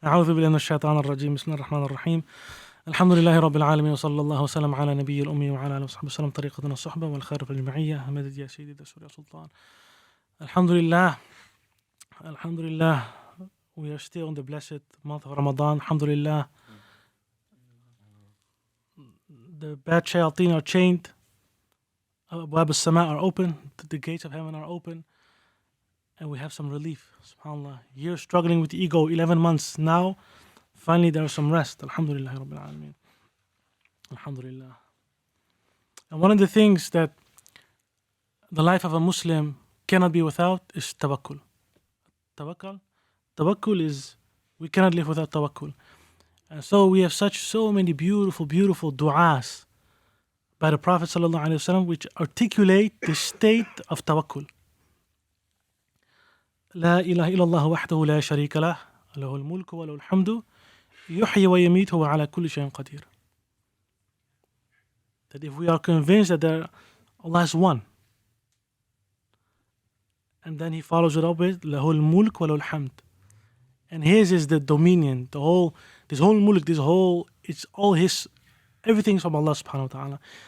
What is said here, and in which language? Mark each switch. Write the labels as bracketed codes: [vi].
[ar] أعوذ بالله من الشيطان الرجيم بسم الله الرحمن الرحيم الحمد لله رب العالمين وصلى الله وسلم على نبي الأمي وعلى آله وصحبه وسلم طريقتنا الصحبة والخير في المعية مدد يا سيدي دستور يا سلطان. [en] Alhamdulillah, we are still in the blessed month of Ramadan. Alhamdulillah, the bad shayateen are chained, Abwab al-Sama are open, the gates of heaven are open, and we have some relief. SubhanAllah, years struggling with the ego, 11 months now, finally there is some rest. Alhamdulillah Rabbil Alameen. Alhamdulillah. And one of the things that the life of a Muslim cannot be without is tawakkul. Tawakkul is, we cannot live without tawakkul. And so we have so many beautiful du'as by the Prophet ﷺ which articulate the state of tawakkul. [ar] لا إله إلا الله وحده لا شريك له له الملك وله الحمد يحيي ويميت وهو على كل شيء قدير. [en] That if we are convinced that Allah is one, and then he follows it up with [ar] له الملك وله الحمد, [en] and his is the dominion, this whole mulk, it's all his, everything's from Allah subhanahu wa ta'ala.